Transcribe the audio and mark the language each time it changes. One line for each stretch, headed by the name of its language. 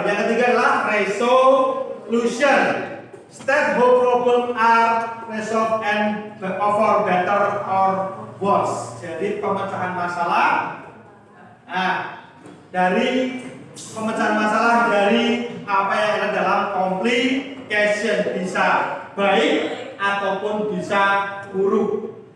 Indonesian: Yang ketiga adalah resolution.
English: State how problem are resolved and for better or worse.
Indonesian: Jadi pemecahan masalah. Dari pemecahan masalah dari apa yang ada dalam complication, bisa baik ataupun bisa buruk.